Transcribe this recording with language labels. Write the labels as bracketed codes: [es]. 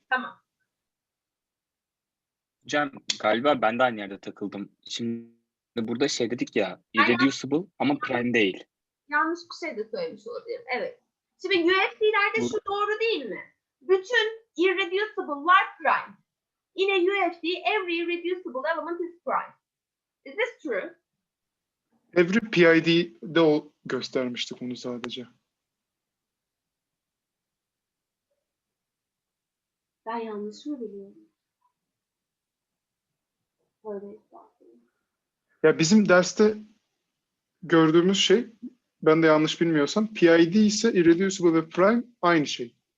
[tr] Tamam. Hocam galiba ben de aynı yerde takıldım. Şimdi burada şey dedik ya, irreducible ama prime değil. Yanlış bir şey de söylemiş olabilirim. Evet. Şimdi UFD'lerde şu doğru değil mi? Bütün irreducible'lar prime. [en] In a UFD, every irreducible element is prime. Is this true? [tr] Every PID'de o göstermiştik onu sadece. Ben yanlış mı biliyorum? Öyle Ya bizim derste gördüğümüz şey, ben de yanlış bilmiyorsam, PID ise irreducible ve prime aynı şey.